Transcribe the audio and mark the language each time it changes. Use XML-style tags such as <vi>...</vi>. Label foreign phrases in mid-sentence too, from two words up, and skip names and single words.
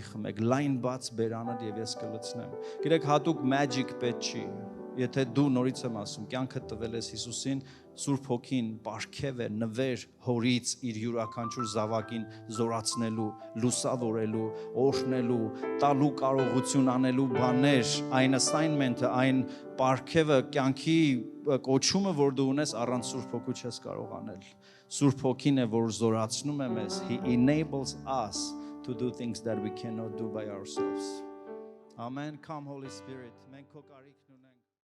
<hy>խմեք, լայն բաց բերանդ եւ ես կլցնեմ։ Գիտեք, հատուկ magic պետք չի։ Եթե դու նորից եմ ասում, կյանքը տվել ես Հիսուսին, Սուրբ Հոգին պարգև է նվեր հորից իր յուրաքանչյուր զավակին զորացնելու, լուսավորելու, օրհնելու, տալու կարողություն անելու բաներ, այն assignment-ը, այն պարգևը, կյանքի կոչումը, որ դու ունես, առանց Սուրբ Հոգու չես կարող անել։ Սուրբ Հոգին է, որ զորացնում է մեզ.</hy> <en>He enables us to do things that we cannot do by ourselves. Amen. Come Holy Spirit.</en> <hy>Մենք քո կարիքն ունենք։</hy>